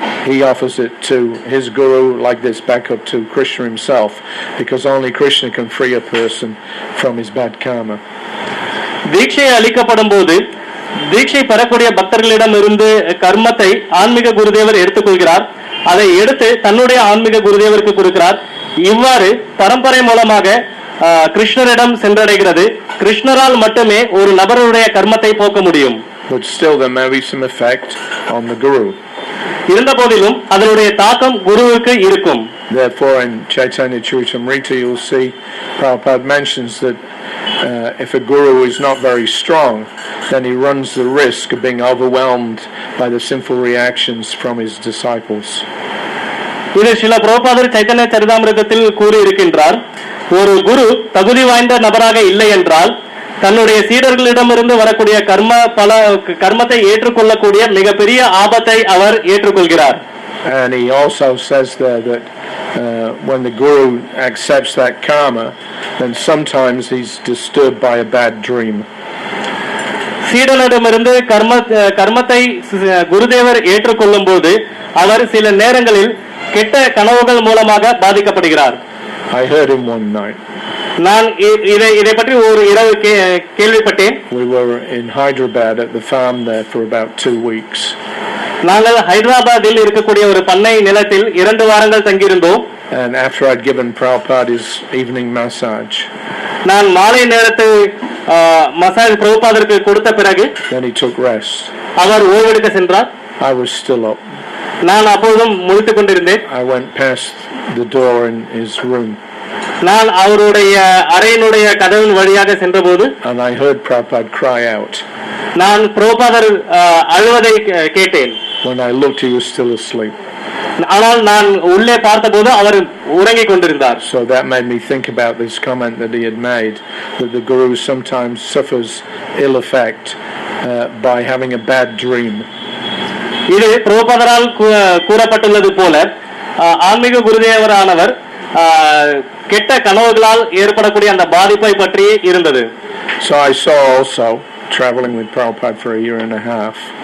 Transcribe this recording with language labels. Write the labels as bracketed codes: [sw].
[en] He offers it to his guru, like this, back up to Krishna himself, because only Krishna can free a person from his bad karma. [ta] தீட்சை அளிக்கப்படும் போது தீட்சை பெறக்கூடிய பக்தர்களிடம் இருந்து கர்மத்தை ஆன்மீக குருதேவர் எடுத்துக்கொள்கிறார். அதை எடுத்து தன்னுடைய ஆன்மீக குருதேவருக்கு கொடுக்கிறார். இவ்வாறு பரம்பரை மூலமாக கிருஷ்ணரிடம் சென்றடைகிறது. கிருஷ்ணரால் மட்டுமே ஒரு நபருடைய கர்மத்தை போக்க முடியும். [en] But still there may be some effect on the guru. [ta] இருந்த போதிலும் அதனுடைய தாக்கம் குருவுக்கு இருக்கும். [en] Therefore, in Chaitanya Charitamrita, you'll see Prabhupada mentions that if a guru is not very strong, then he runs the risk of being overwhelmed by the sinful reactions from his disciples. [ta] இது ஸ்ரீல பிரபுபாதர் சைத்தன்ய சரிதாமிருதத்தில் கூறி இருக்கின்றார். ஒரு குரு தகுதி வாய்ந்த நபராக இல்லை என்றால் தன்னுடைய சீடர்களிடமிருந்து வரக்கூடிய கர்மத்தை ஏற்றுக்கொள்ளக்கூடிய மிகப்பெரிய ஆபத்தை அவர் ஏற்றுக்கொள்கிறார். [en] And he also says there that when the guru accepts that karma, then sometimes he's disturbed by a bad dream. [ta] சீடனிடமிருந்து கர்மத்தை குருதேவர் ஏற்றுக்கொள்ளும் போது அவர் சில நேரங்களில் கெட்ட கனவுகள் மூலமாக பாதிக்கப்படுகிறார். [en] I heard him one night. [ta] நான் இதை பற்றி ஒரு இரவு கேள்விப்பட்டேன். [en] We were in Hyderabad at the farm there for about 2 weeks. [ta] நாங்கள் ஹைதராபாத்தில் இருக்கக்கூடிய ஒரு பண்ணை நிலத்தில் 2 வாரங்கள் தங்கியிருந்தோம். [en] And after I'd given Prabhupada his evening massage, [ta] நான் மாலை நேரத்து மசாஜ் பிரபுபாதருக்கு கொடுத்த பிறகு [en] then he took rest. [ta] அவர் ஓய்வெடுக்க சென்றார். [en] I was still up. [ta] நான் அப்போதும் முழித்துக் கொண்டிருந்தேன். [en] I went past the door in his room. [ta] நான் அவருடைய அறையினுடைய கதவின் வழியாக சென்றபோது [en] and I heard Prabhupada cry out. [ta] நான் பிரபுபாதர் அழுவதை கேட்டேன். [en] When I looked, he was still asleep. [ta] ஆனால் நான் உள்ளே பார்த்தபோது அவர் உறங்கிக் கொண்டிருந்தார். [en] So that made me think about this comment that he had made, that the guru sometimes suffers ill effect by having a bad dream. [ta] இது பிரபுபாதரால் கூறப்பட்டுள்ளது போல ஆன்மீக குருதேவரானவர் கெட்ட கனவுகளால் ஏற்படக்கூடிய அந்த பாதிப்பை பற்றி இருந்தது. [en] So I saw also, traveling with Prabhupada for a year and a half,